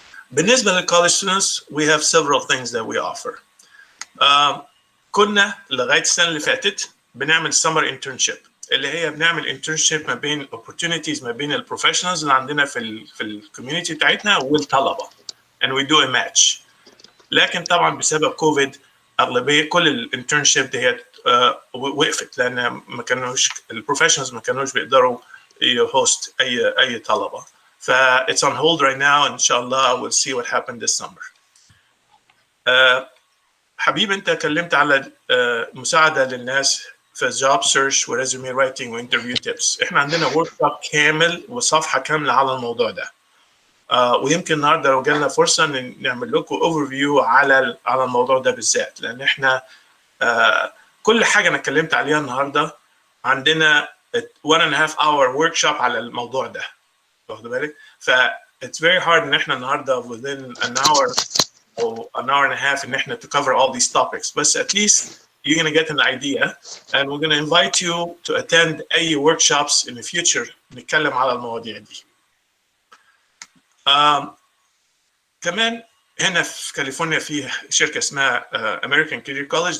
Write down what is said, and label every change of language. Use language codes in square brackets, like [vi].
[ar] بالنسبة للكوليج [en] students, we have several things that we offer. [ar] كنا لغاية السنة اللي فاتت بنعمل summer internship اللي هي بنعمل internship ما بين opportunities ما بين البروفيشنالز اللي عندنا في الكوميونتي بتاعتنا والطلبة [en] and we do a match. [ar] لكن طبعا بسبب كوفيد اغلبيه كل الانترنشيب دي وقفت لان ما كانوش البروفيشنالز ما كانوش بيقدروا يهوست اي طلبه. [en] ف it's on hold right now. ان شاء الله we'll see what happened this summer. [ar] حبيب انت اتكلمت على مساعده للناس في job search وريزومي رايتنج وانترفيو تيبس. احنا عندنا ورك شوب كامل وصفحه كامله على الموضوع ده. ويمكن النهارده لو جالنا فرصه نعمل لكم اوفر فيو على الموضوع ده بالذات، لان احنا كل حاجه انا اتكلمت عليها النهارده عندنا 1.5 hour workshop على الموضوع ده، واخد بالك؟ ف [en] it's very hard [ar] ان احنا النهارده [en] within an hour or an hour and a half [ar] ان احنا [en] to cover all these topics. But at least you're going to get an idea and we're going to invite you to attend any workshops in the future [ar] نتكلم على المواضيع دي. كمان هنا في كاليفورنيا في شركة اسمها American Career College.